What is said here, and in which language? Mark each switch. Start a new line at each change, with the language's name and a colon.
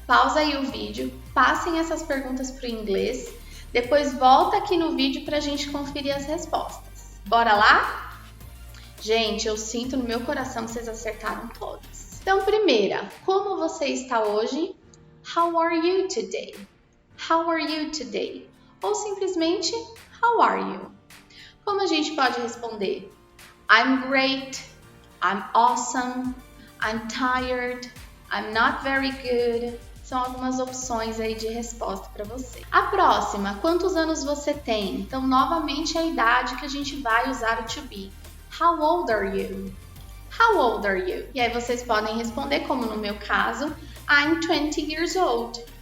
Portuguese: Pausa aí o vídeo, passem essas perguntas para o inglês, depois volta aqui no vídeo para a gente conferir as respostas. Bora lá? Gente, eu sinto no meu coração que vocês acertaram todas. Então, primeira, como você está hoje?
English: How are you today? How are you today?
Portuguese: Ou simplesmente,
English: how are you?
Portuguese: Como a gente pode responder?
English: I'm great, I'm awesome, I'm tired, I'm not very good.
Portuguese: São algumas opções aí de resposta para você. A próxima, quantos anos você tem? Então, novamente, a idade que a gente vai usar o to be.
English: How old are you? How old are you?
Portuguese: E aí vocês podem responder, como no meu caso,
English: I'm 20 years old.